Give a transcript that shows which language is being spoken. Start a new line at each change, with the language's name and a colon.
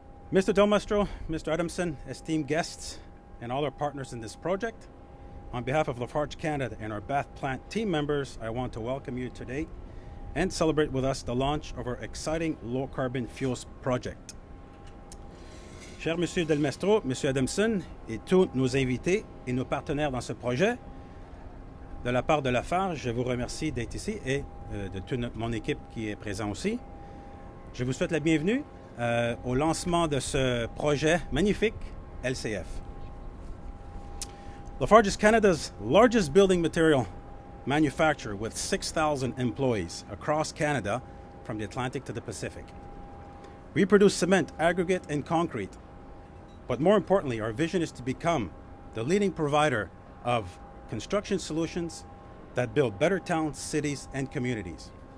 English: Mr. Del Mastro, Mr. Adamson, esteemed guests, and all our partners in this project, on behalf of Lafarge Canada and our Bath Plant team members, I want to welcome you today and celebrate with us the launch of our exciting low-carbon fuels project.
French: Cher Monsieur Del Mastro, Monsieur Adamson et tous nos invités et nos partenaires dans ce projet, de la part de Lafarge, je vous remercie d'être ici et de toute mon équipe qui est présente aussi. Je vous souhaite la bienvenue au lancement de ce projet magnifique LCF.
English: Lafarge is Canada's largest building material manufacturer with 6,000 employees across Canada from the Atlantic to the Pacific. We produce cement, aggregate, and concrete. But more importantly, our vision is to become the leading provider of construction solutions that build better towns, cities, and communities.